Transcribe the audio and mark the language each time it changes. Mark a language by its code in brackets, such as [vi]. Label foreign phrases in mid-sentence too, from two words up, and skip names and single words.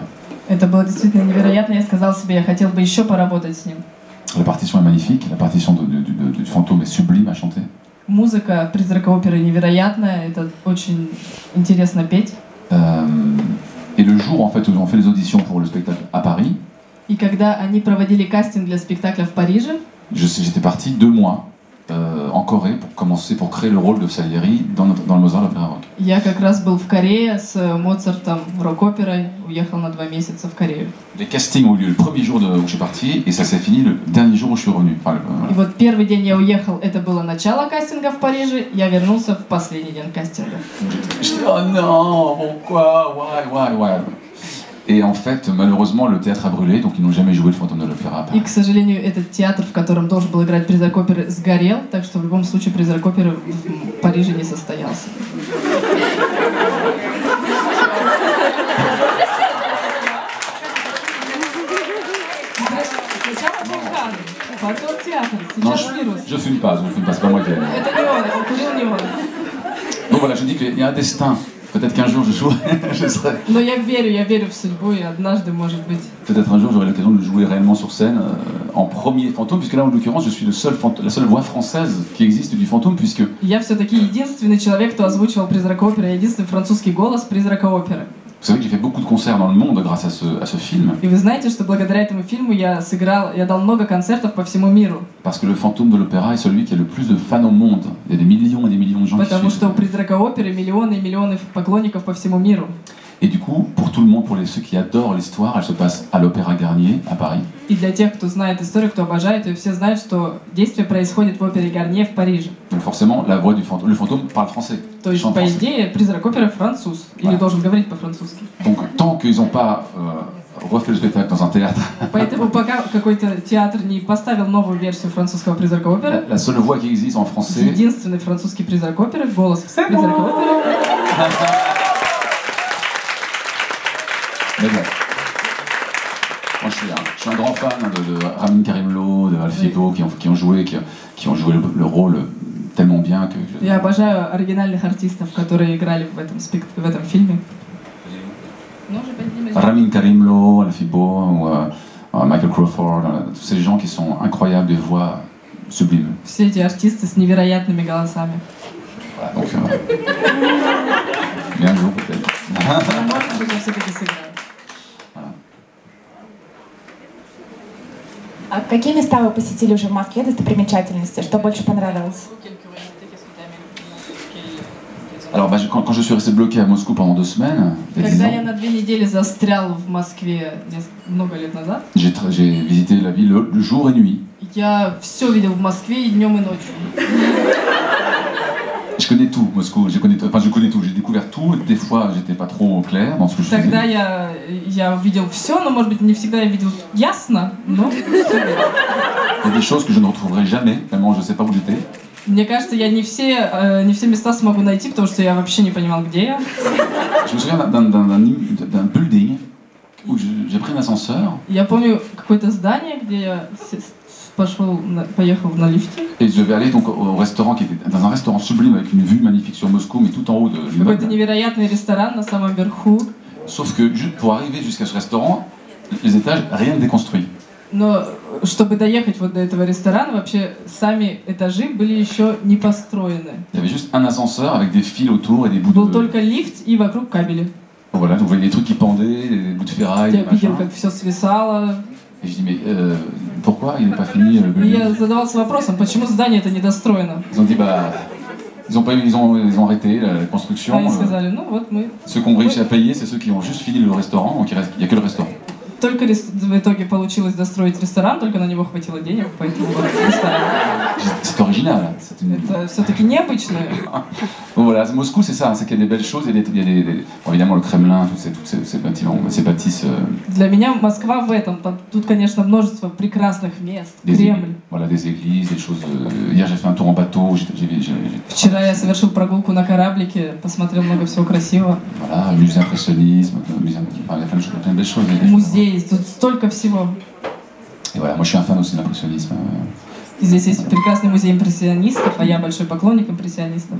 [ru] Это было действительно невероятно, я сказал себе, я хотел бы еще поработать с ним. [fr] La partition est magnifique, la partition du fantôme est sublime à chanter. [ru] Музыка «Призрака оперы» невероятная, это очень интересно петь. [fr] Et le jour en fait où ils ont fait les auditions pour le spectacle à Paris, [ru] и когда они проводили кастинг для спектакля в Париже, [fr] j'étais parti 2 mois en Corée pour créer le rôle de Salieri dans le Mozart l'Opéra Rock. [ru] Я как раз был в Корее с Моцартом в рок-оперой, уехал на 2 месяца в Корею. [fr] Les castings ont eu lieu le premier jour où je suis parti et ça s'est fini le dernier jour où je suis revenu. Enfin, [ru] И вот первый день я уехал, это было начало кастинга в Париже, я вернулся в последний день кастинга. [fr] J'étais oh non, pourquoi, why. Et en fait, malheureusement, le théâtre a brûlé, donc ils n'ont jamais joué le Fantôme de l'Opéra à Paris. [ru] И, к сожалению, этот театр, в котором должен был играть «Призрак оперы», сгорел, так что в любом случае «Призрак оперы» в Париже не состоялся. Потом театр, сейчас вирус. [fr] Je fume pas, c'est pas moi qui ai... [ru] Это не он, он курил не он. [fr] Donc voilà, je dis qu'il y a un destin. Peut-être qu'un jour je jouerai, je serai... [ru] Но я верю в судьбу, и однажды, может быть... [fr] Peut-être un jour j'aurai l'occasion de jouer réellement sur scène en premier fantôme, puisque là en l'occurrence je suis la seule voix française qui existe du fantôme, puisque... [ru] Я все-таки единственный человек, кто озвучивал «Призрак оперы», единственный французский голос «Призрака оперы». [fr] Vous savez que j'ai fait beaucoup de concerts dans le monde grâce à ce film. [ru] И вы знаете, что благодаря этому фильму я дал много концертов по всему миру. [fr] Parce que le fantôme de l'opéra est celui qui a le plus de fans au monde. Il y a des millions et des millions de gens qui suivent. [ru] Потому что у «Призрака оперы» миллионы и миллионы поклонников по всему миру. [fr] Et du coup, pour tout le monde, pour ceux qui adorent l'histoire, elle se passe à l'Opéra Garnier, à Paris. [ru] И для тех, кто знает историю, кто обожает ее, все знают, что действие происходит в опере Гарнье в Париже. [fr] Donc forcément, la voix du fantôme, le fantôme parle français. [ru] То есть, по идее, «Призрак оперы» француз, или должен говорить по-французски. [fr] Donc tant qu'ils n'ont pas refait le spectacle dans un théâtre. [ru] Поэтому пока какой-то театр не поставил новую версию французского «Призрака оперы», [fr] la seule voix qui existe en français. [ru] Единственный французский «Призрак оперы», голос «Призрака оперы». [fr] Mais bon, moi je suis un grand fan de Ramin Karimlo, de Alfie Bo, qui ont joué le rôle tellement bien que... [ru] Я обожаю оригинальных артистов, которые играли в этом фильме. [fr] Ramin Karimlo, Alfie Bo, Michael Crawford, tous ces gens qui sont incroyables, des voix sublimes. [ru] Все эти артисты с невероятными голосами. [fr] Voilà, donc... mais un jour peut-être. [ru] Может быть, я все-таки сыграю. А какие места вы посетили уже в Москве, достопримечательности? Что больше понравилось? [fr] Alors, quand je suis resté bloqué à Moscou pendant 2 semaines, [ru] Когда я на 2 недели застрял в Москве много лет назад, [fr] j'ai visité la ville le jour et nuit. [ru] Я все видел в Москве и днем, и ночью. [fr] Je connais tout, Moscou, je connais tout, j'ai découvert tout, des fois j'étais pas trop clair dans ce que je faisais. [ru] Тогда я увидел все, но, может быть, не всегда я видел ясно, но... [fr] Il y a des choses que je ne retrouverai jamais, vraiment je sais pas où j'étais. [ru] Мне кажется, я не все места смогу найти, потому что я вообще не понимал, где я. [fr] Je me souviens d'un building où j'ai pris un ascenseur. [ru] Я помню какое-то здание, где я поехал на лифте. [fr] Et je devais aller donc au restaurant qui était dans un restaurant sublime avec une vue magnifique sur Moscou, mais tout en haut de [ru] Какой-то [fr] l'immeuble. [ru] невероятный ресторан на самом верху. [fr] Sauf que pour arriver jusqu'à ce restaurant, les étages, rien ne déconstruit. [ru] Но чтобы доехать вот до этого ресторана, вообще сами этажи были еще не построены. [fr] Il y avait juste un ascenseur avec des fils autour et des bouts [ru] Был [fr] de... [ru] только лифт и вокруг кабели. [fr] Voilà, donc vous voyez des trucs qui pendaient, des bouts de ferraille, [ru] Я [fr] des [ru] видел, [fr] machins. [ru] как все свисало. [fr] Et je dis, mais pourquoi il n'est pas fini le [ru] И [fr] building? [ru] я задавался вопросом, почему здание это недостроено. [fr] Ils ont dit, bah, ils ont arrêté la construction. [ru] Они сказали, ну вот мы. [fr] Ceux qui ont réussi à payer, c'est ceux qui ont juste fini le restaurant, donc il n'y a que le restaurant. [ru] Только в итоге получилось достроить ресторан, только на него хватило денег, поэтому ресторан. [fr] C'est original. [ru] Это все-таки необычно. [fr] Bon, voilà, Moscou, c'est ça, c'est qu'il y a des belles choses. Il y a bon, évidemment le Kremlin, toutes ces bâtiments, ces bâtisses. [ru] Для меня Москва в этом. Тут, конечно, множество прекрасных мест. Кремль. [fr] Voilà, des églises, des choses. Hier, j'ai fait un tour en bateau. [ru] Вчера я совершил прогулку на кораблике, посмотрел много всего красивого. [fr] Voilà, musée impressionnisme, il y a plein de belles choses. [ru] Музей, тут столько всего. [fr] Et voilà, moi je suis un fan aussi de l'impressionnisme. [ru] И здесь есть прекрасный музей импрессионистов, а я большой поклонник импрессионистов.